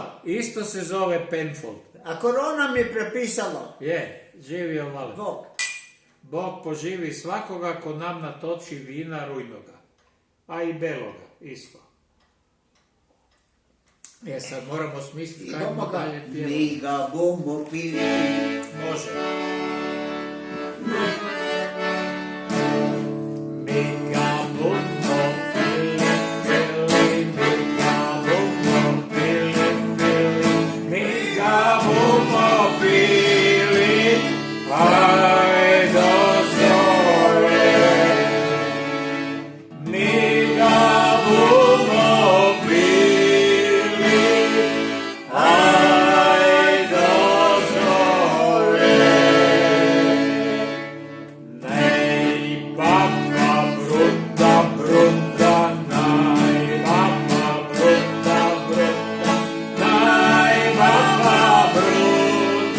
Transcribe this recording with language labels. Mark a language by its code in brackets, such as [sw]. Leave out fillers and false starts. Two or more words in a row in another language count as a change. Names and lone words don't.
[hr] isto se zove Penfold. A korona mi je prepisala. Je, živio vale. Bog. Bog poživi svakoga ko nam natoči vina rujnoga, a i beloga isto. Sad moramo smisliti kaj Idemo mu ga, dalje pjevati. [sl] mi ga bomo pili. [hr] Može. [sl] Mi ga bomo pili, pili, mi ga bomo pili, pili, mi ga bomo pili, aj do zore. Mi ga bomo pili, aj do zore. Nej, pappa brutta, brutta, nej, pappa brutta, brutta, nej, pappa brutta.